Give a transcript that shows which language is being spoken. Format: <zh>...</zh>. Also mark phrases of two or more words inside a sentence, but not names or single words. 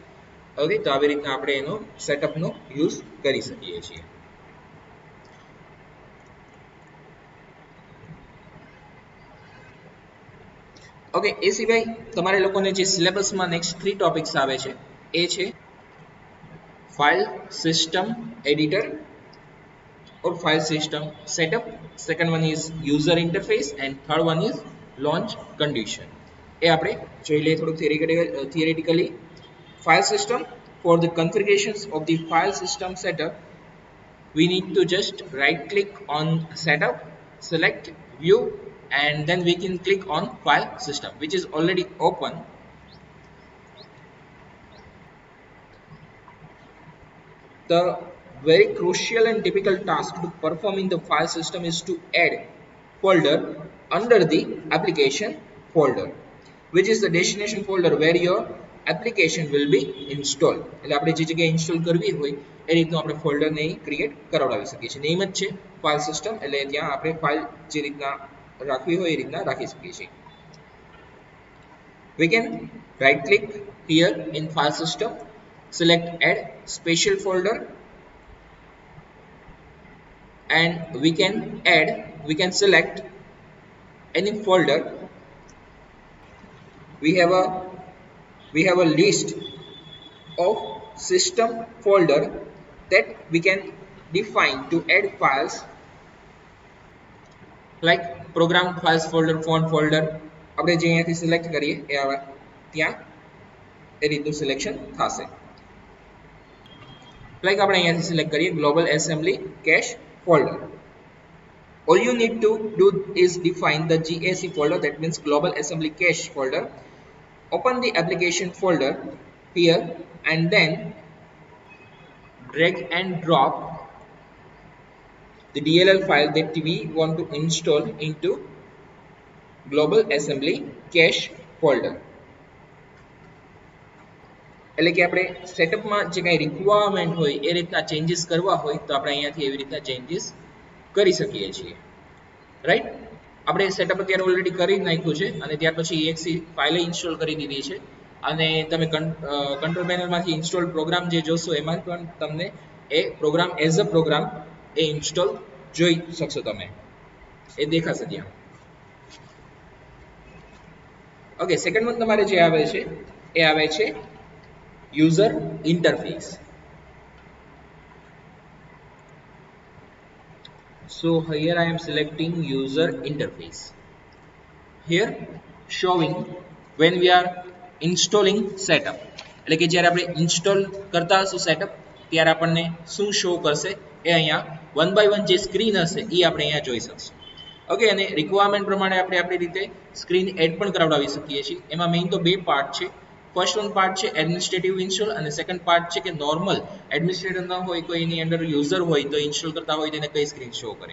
<gu>ઓકે, તો આવી રીતના આપણે એનો</gu> <en>setup use</en> <gu>કરી શકીએ છીએ. ઓકે, એ સિવાય તમારે લોકોને જે સિલેબસમાં નેક્સ્ટ 3 ટોપિક્સ આવે છે એ છે</gu> <en>file system editor or file system setup. Second one is user interface and third one is launch condition.</en> <gu>એ આપણે જોઈ લઈએ થોડુંક theoretically.</gu> <en>File system, for the configurations of the file system setup we need to just right click on setup, select view and then we can click on file system which is already open. The very crucial and difficult task to perform in the file system is to add folder under the application folder, which is the destination folder where your application will be installed.</en> <gu>એટલે આપણે જે જગ્યાએ ઇન્સ્ટોલ કરવી હોય એ રીતનું આપણે ફોલ્ડરને ક્રિએટ કરાવડાવી શકીએ છીએ. નેમ જ છે</gu> <en>file system,</en> <gu>એટલે ત્યાં આપણે ફાઇલ જે રીતના રાખવી હોય એ રીતના રાખી શકીએ છીએ.</gu> <en>We can right click here in file system, select add special folder and we can select any folder. We have a list of system folder that we can define to add files like program files folder, font folder.</en> <gu>આપણે જે અહીંયાથી સિલેક્ટ કરીએ એ ત્યાં એ રીતનું સિલેક્શન થશે. લાઈક આપણે અહીંયાથી સિલેક્ટ કરીએ</gu> <en>global assembly cache folder. All you need to do is define the GAC folder, that means global assembly cache folder. Open the application folder here and then drag and drop the DLL file that we want to install into global assembly cache folder.</en> <gu>એટલે કે આપણે સેટઅપમાં જે કાંઈ રિક્વાયરમેન્ટ હોય એ રીતના ચેન્જીસ કરવા હોય તો આપણે અહીંયાથી એવી રીતના ચેન્જીસ કરી શકીએ છીએ, રાઈટ. આપણે સેટઅપ અત્યારે ઓલરેડી કરી જ નાખ્યું છે અને ત્યાર પછી exe ફાઇલ ઇન્સ્ટોલ કરી દીધી છે અને તમે કંટ્રોલ પેનલમાંથી</gu> <en>install program</en> <gu>જે જોશો એમાં પણ તમને એ</gu> <en>program as a program</en> <gu>એ ઇન્સ્ટોલ જોઈ શકશો તમે, એ દેખાશે ત્યાં. ઓકે,</gu> <en>second one</en> <gu>તમારે જે આવે છે એ આવે છે</gu> <en>user interface. So here I am selecting user interface. Here showing when we are installing setup,</en> <gu>એટલે કે જ્યારે આપણે ઇન્સ્ટોલ કરતા હશું સેટઅપ ત્યારે આપણને શું શો કરશે એ અહીંયા</gu> <en>one by one</en> <gu>જે સ્ક્રીન હશે એ આપણે અહીંયા જોઈ શકશું. ઓકે, અને રિક્વાયરમેન્ટ પ્રમાણે આપણે આપણી રીતે</gu> <en>screen add</en> <gu>પણ કરાવડાવી શકીએ છીએ. એમાં મેઇન તો બે પાર્ટ છે.</gu> <en>first one part</en> <gu>છે</gu> <en>administrative install</en> <gu>અને સેકન્ડ પાર્ટ છે કે</gu> <en>normal administrator</en> <gu>ન હોય, કોઈ એની અંદર યુઝર હોય તો ઇન્સ્ટોલ કરતા હોય તેને કઈ</gu> <en>screen show</en> <gu>કરે.</gu>